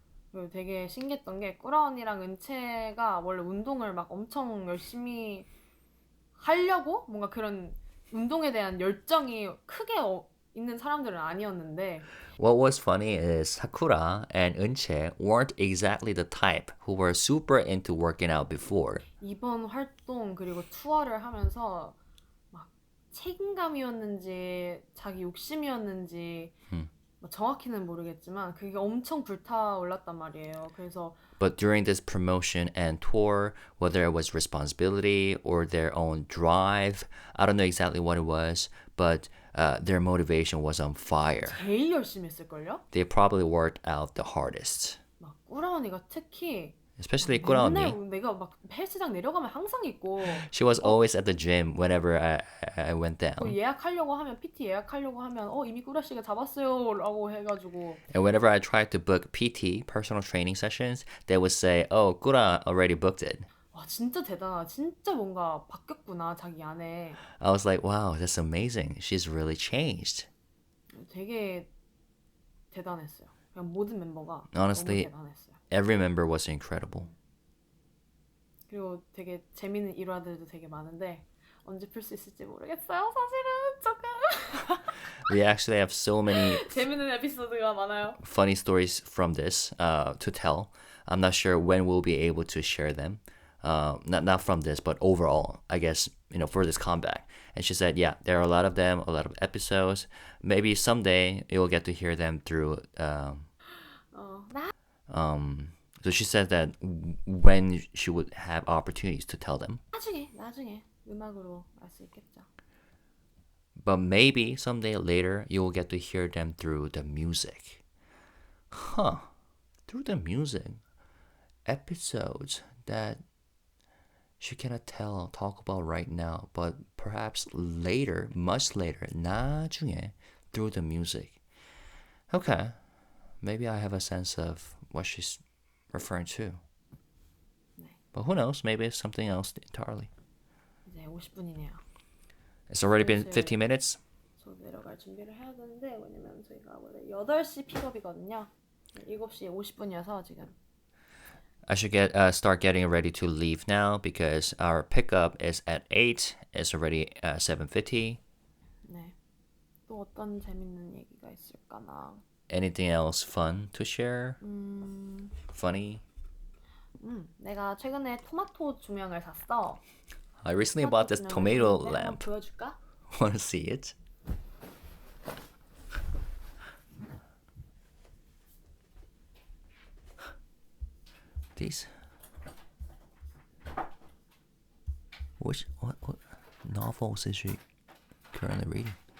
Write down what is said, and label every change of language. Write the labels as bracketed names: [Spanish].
[Korean] 그리고 되게 신기했던 게 꾸라 언니랑 은채가 원래 운동을 막 엄청 열심히 하려고 뭔가 그런 운동에 대한 열정이 크게 있는 사람들은 아니었는데. [English] What was funny is Sakura and Eunchae weren't exactly the type who were super into working out before. [Korean] 이번 활동 그리고 투어를 하면서 막 책임감이었는지 자기 욕심이었는지 정확히는 모르겠지만 그게 엄청 불타올랐단 말이에요. 그래서 [English] But during this promotion and tour, whether it was responsibility or their own drive, I don't know exactly what it was, but their motivation was on fire. [Korean] 제일 열심히 했을걸요? [English] They probably worked out the hardest. [Korean] 막 꾸라 언니가 특히 [English] Especially 꾸라 언니. [Korean] 내가 막 헬스장 내려가면 항상 있고. [English] She was always at the gym whenever I went down. [Korean] 예약하려고 하면 PT 예약하려고 하면 이미 꾸라 씨가 잡았어요라고 해가지고. [English] And whenever I tried to book PT, personal training sessions, they would say, "Oh, 꾸라 already booked it." [Korean] 와 진짜 대단하다. 진짜 뭔가 바뀌었구나 자기 안에. [English] I was like, "Wow, that's amazing. She's really changed." [Korean] 되게 대단했어요. 그냥 모든 멤버가 [English] Honestly, [Korean] 너무 대단했어요. [English] every member was incredible. [Korean] 그리고 되게 재밌는 일화들도 되게 많은데 언제 풀 수 있을지 모르겠어요, 사실은. 조금. [English] We actually have so many [Korean] 재밌는 에피소드가 많아요. [English] funny stories from this to tell. I'm not sure when we'll be able to share them. Not from this, but overall, I guess, for this comeback. And she said, yeah, there are a lot of them, a lot of episodes. Maybe someday you'll get to hear them through. So she said that when she would have opportunities to tell them. [Korean] 나중에 음악으로 알 수 있겠죠. [English] But maybe someday later you will get to hear them through the music. Huh. Through the music. Episodes that she cannot talk about right now, but perhaps later, much later, [Korean] 나중에, [English] through the music. Okay. Maybe I have a sense of what she's referring to. But who knows? Maybe it's something else entirely. [Korean] 이제 50분이네요. [English] It's already been 15 minutes. [Korean] 저 내려갈 준비를 해야 되는데 왜냐면 저희가 원래 8시 픽업이거든요. 7시 50분이어서 지금. [English] I should start getting ready to leave now because our pickup is at 8. It's already 7:50. [Korean] 네. 또 어떤 재밌는 얘기가 있을까나. [English] Anything else fun to share? Funny? [Korean] 내가 최근에 토마토 조명을 샀어. [English] I recently bought this tomato [Korean] 한번 [English] lamp. [Korean] 보여줄까? [English] Want to see it? These. What novels is she currently reading?